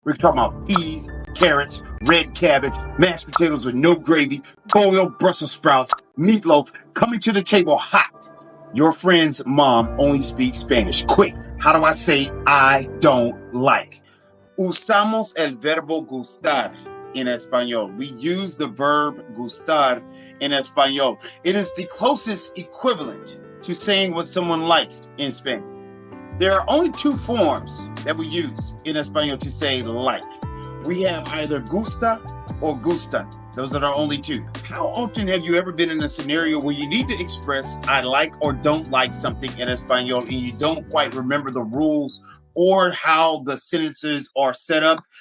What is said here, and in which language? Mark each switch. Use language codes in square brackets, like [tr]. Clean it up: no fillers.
[en] We're talking about peas, carrots, red cabbage, mashed potatoes with no gravy, boiled Brussels sprouts, meatloaf, coming to the table hot. Your friend's mom only speaks Spanish. Quick, how do I say I don't like? [es] Usamos el verbo gustar in español. [en] We use the verb gustar in español. It is the closest equivalent to saying what someone likes in Spanish. There are only two forms that we use in español to say like. We have either gusta or gustan. Those are the only two. How often have you ever been in a scenario where you need to express I like or don't like something in español and you don't quite remember the rules or how the sentences are set up?